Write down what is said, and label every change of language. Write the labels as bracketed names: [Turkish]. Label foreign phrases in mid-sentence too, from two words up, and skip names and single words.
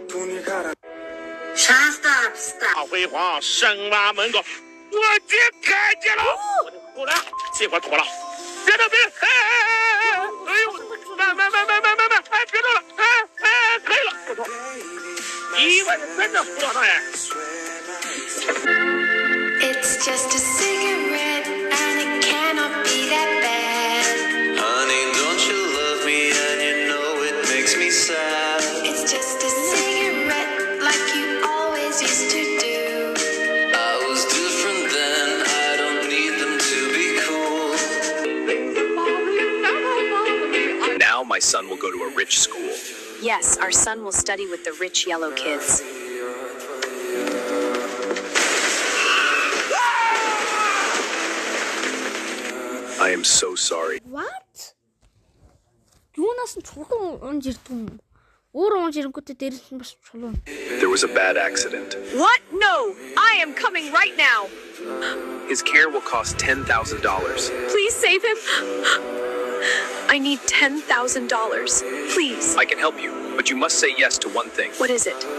[Chinese] Шаалтаапста. 辉煌圣马门口，我姐看见了，我呢，结果妥了，别动别动，哎呦，慢，哎，别动了，可以了，不错，意外的真的不错哎。 [English] It's just a cigarette and it cannot be that bad. Honey, don't you love me and you know it makes me sad. It's just a cigarette like you always used to do. I was different then, I don't need them to be cool. Now my son will go to a rich school. Yes, our son will study with the rich yellow kids. I am so sorry. What? [Mongolian] Юунаас нь чулуун унж ирдэг юм? Өөр унж ирэнгүүтээ дээрээс нь бас чулуун. [English] There was a bad accident. What? No! I am coming right now! His care will cost $10,000. Please save him! I need $10,000. Please. I can help you, but you must say yes to one thing. What is it?